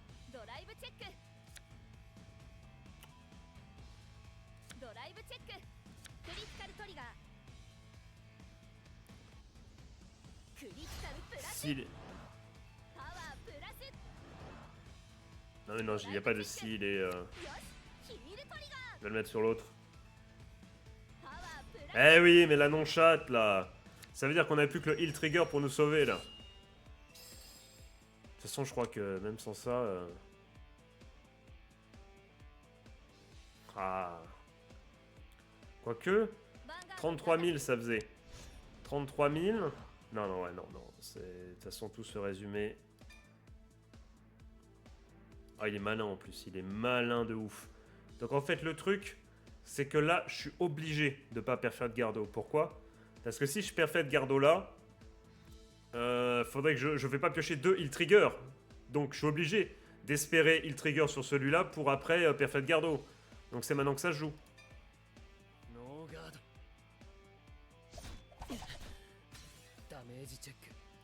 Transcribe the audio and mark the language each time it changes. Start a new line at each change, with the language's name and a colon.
Japanese: ドライブチェックドライブチェッククリティカルトリガークリティカルプラス
French: S'il est...
Japanese: パワープラス
French: Non, mais non, il n'y a pas de s'il et...
Japanese: よしヒールトリガー
French: Je vais le mettre sur l'autre.
Japanese: パワープ
French: Eh oui, mais la non-chatte, là. Ça veut dire qu'on n'a plus que le heal trigger pour nous sauver, là. De toute façon, je crois que même sans ça... Ah... Quoique... 33 000, ça faisait. 33 000... Non, non, ouais, non, non. De toute façon, tout se résumait... Ah, il est malin, en plus. Il est malin de ouf. Donc, en fait, le truc... c'est que là, je suis obligé de pas Perfect Gardo. Pourquoi? Parce que si je Perfect Gardo là, faudrait que je vais pas piocher 2 heal trigger. Donc je suis obligé d'espérer heal trigger sur celui-là pour après Perfect Gardo. Donc c'est maintenant que ça se joue.
Japanese: ノーガードダメージチェック